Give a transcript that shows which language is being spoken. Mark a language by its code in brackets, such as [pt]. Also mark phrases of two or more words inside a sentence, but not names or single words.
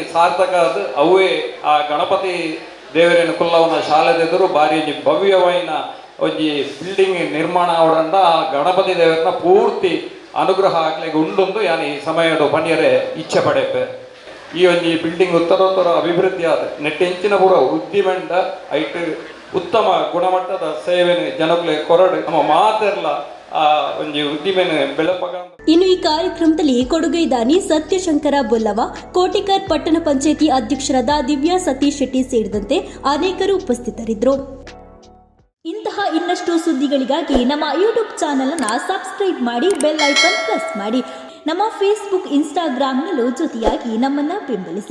[tcy] ಸಾರ್ಥಕ ಅದು ಅವೇ ಆ ಗಣಪತಿ ದೇವರಿನ ಕುಲ್ಲವನ ಶಾಲೆದೆದುರು ಬಾರಿ ಭವ್ಯವಾಯಿನ ಒಂಜಿ ಬಿಲ್ಡಿಂಗ್ ನಿರ್ಮಾಣ ಅವಡಂಡ ಆ ಗಣಪತಿ ದೇವರನ್ನ ಪೂರ್ತಿ ಅನುಗ್ರಹ ಆಗ್ಲಿಕ್ಕೆ ಉಂಡೊಂದು ಯಾನ್ ಈ ಸಮಯದ ಪಣಿಯರೆ ಇಚ್ಛೆ ಪಡೆಪೆ ಈ ಒಂಜಿ ಬಿಲ್ಡಿಂಗ್ ಉತ್ತರೋತ್ತರ ಅಭಿವೃದ್ಧಿ ಆದ ನೆಟ್ಟೆಂಚಿನ ಪೂರ ಉದ್ದಿಮೆಂಡ ಐಟ್ ಉತ್ತಮ ಗುಣಮಟ್ಟದ ಸೇವೆನೆ ಜನಗಳಿಗೆ ಕೊರಡು ನಮ್ಮ ಮಾತೆರ್ಲ ಆ ಒಂಜಿ ಉದ್ದಿಮೆನೆ ಬೆಳಪಗ. [kn] ಇನ್ನು ಈ ಕಾರ್ಯಕ್ರಮದಲ್ಲಿ ಕೊಡುಗೈ ದಾನಿ ಸತ್ಯಶಂಕರ ಬೊಲ್ಲವ, ಕೋಟಿಕರ್ ಪಟ್ಟಣ ಪಂಚಾಯಿತಿ ಅಧ್ಯಕ್ಷರಾದ ದಿವ್ಯಾ ಸತೀಶ್ ಶೆಟ್ಟಿ ಸೇರಿದಂತೆ ಅನೇಕರು ಉಪಸ್ಥಿತರಿದ್ದರು. ಇಂತಹ ಇನ್ನಷ್ಟು ಸುದ್ದಿಗಳಿಗಾಗಿ ನಮ್ಮ [en] YouTube channel [kn] ಅನ್ನು ಸಬ್ಸ್ಕ್ರೈಬ್ ಮಾಡಿ, [en] bell icon press [kn] ಮಾಡಿ. ನಮ್ಮ ಫೇಸ್ಬುಕ್, ಇನ್ಸ್ಟಾಗ್ರಾಂನಲ್ಲೂ ಜೊತೆಯಾಗಿ ನಮ್ಮನ್ನು ಬೆಂಬಲಿಸಿ.